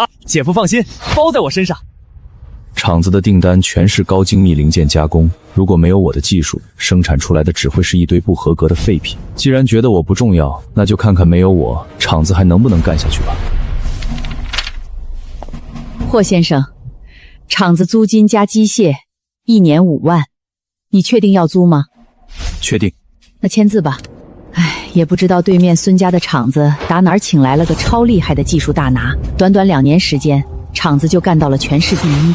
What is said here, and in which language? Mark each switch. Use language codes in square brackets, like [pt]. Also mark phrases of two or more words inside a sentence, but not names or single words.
[zh] 姐夫放心，包在我身上。廠子的訂單全是高精密零件加工，如果沒有我的技術，生產出來的只會是一堆不合格的廢品。既然覺得我不重要，那就看看沒有我，廠子還能不能幹下去吧。霍先生，廠子租金加機械，1年5萬，你確定要租嗎？確定。那簽字吧。哎，也不知道對面孫家的廠子打哪兒請來了個超厲害的技術大拿，短短2年時間，廠子就幹到了全市第1。